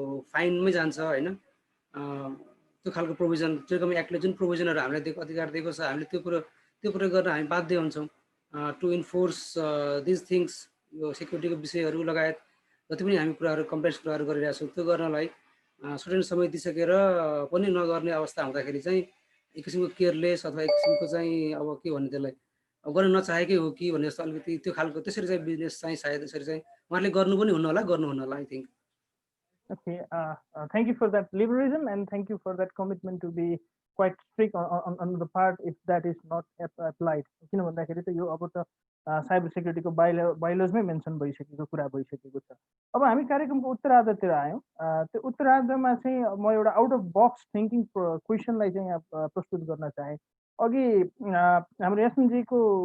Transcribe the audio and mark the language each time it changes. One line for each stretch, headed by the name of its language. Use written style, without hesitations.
Nepali: फाइनमै जान्छ होइन त्यो खालको प्रोभिजन टेलिकम एक्टले जुन प्रोभिजनहरू हामीलाई दिएको अधिकार दिएको छ हामीले त्यो कुरो गर्न हामी बाध्य हुन्छौँ
English: to enforce these things
Nepali: यो सेक्युरिटीको विषयहरू लगायत जति पनि हामी कुराहरू कम्प्लेक्स कुराहरू गरिरहेका छौँ त्यो गर्नलाई सर्टेन समय दिइसकेर पनि नगर्ने अवस्था हुँदाखेरि चाहिँ एक किसिमको केयरलेस अथवा एक किसिमको चाहिँ अब के भन्ने त्यसलाई गर्न नचाहेकै हो कि भन्ने जस्तो अलिकति त्यो खालको त्यसरी चाहिँ बिजनेस चाहिँ सायद त्यसरी चाहिँ उहाँहरूले गर्नु पनि हुन्न होला
English: I think Okay, thank you for that liberalism and thank you for that commitment to be quite strict on the part if that is not applied.
Nepali: किन भन्दाखेरि त यो अब त साइबर सेक्युरिटीको बाइलोजमै मेन्सन भइसकेको कुरा भइसकेको छ अब हामी कार्यक्रमको उत्तरार्धतिर आयौँ त्यो उत्तरार्धमा चाहिँ म एउटा
English: out of box thinking
Nepali: क्वेसनलाई चाहिँ यहाँ प्रस्तुत गर्न चाहेँ अघि हाम्रो एसएमजीको